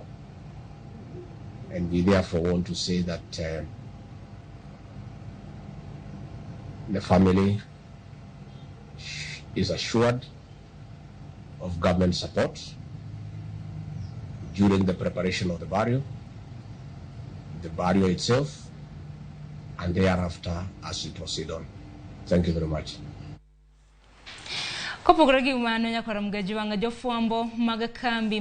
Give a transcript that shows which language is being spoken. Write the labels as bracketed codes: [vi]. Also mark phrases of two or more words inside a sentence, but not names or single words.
[en] And we therefore want to say that the family is assured of government support during the preparation of the burial itself, and thereafter as we proceed on. Thank you very much. [luo] Kopogore gi mano nyakora Migago jofuambo mag kambi